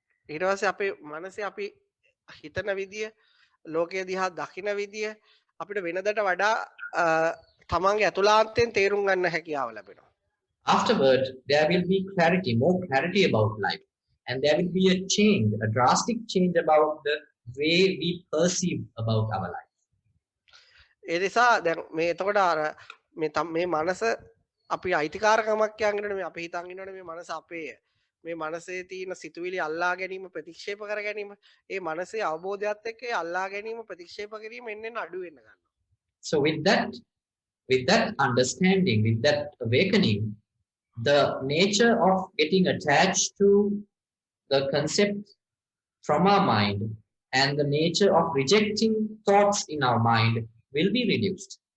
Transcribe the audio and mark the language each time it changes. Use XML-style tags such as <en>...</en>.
<si>ඊට පස්සේ අපේ මනසේ අපි හිතන විදිය, ලෝකයේ දිහා දකින විදිය අපිට වෙනදට වඩා තමන්ගේ අතුලාන්තයෙන් තේරුම් ගන්න හැකියාව ලැබෙනවා.</si> <en>Afterward there will be clarity, more clarity about life. And there will be a change, a drastic change about the way we perceive about our life.</en> <si>ඒ නිසා දැන් මේ එතකොට අර මේ මනස අපි අයිතිකාරකමක් කියනගෙන මේ අපි හිතන් ඉන්නවනේ මේ මනස අපේය. මේ මනසේ තියෙන සිතුවිලි අල්ලා ගැනීම ප්‍රතික්ෂේප කර ගැනීම ඒ මනසේ අවබෝධයත් එක්ක ඒ අල්ලා ගැනීම ප්‍රතික්ෂේප කිරීම එන්නෙන් අඩු වෙන්න ගන්නවා.</si> <en>So with that understanding, with that awakening, the nature of getting attached to the concept from our mind and the nature of rejecting thoughts in our mind will be reduced.</en>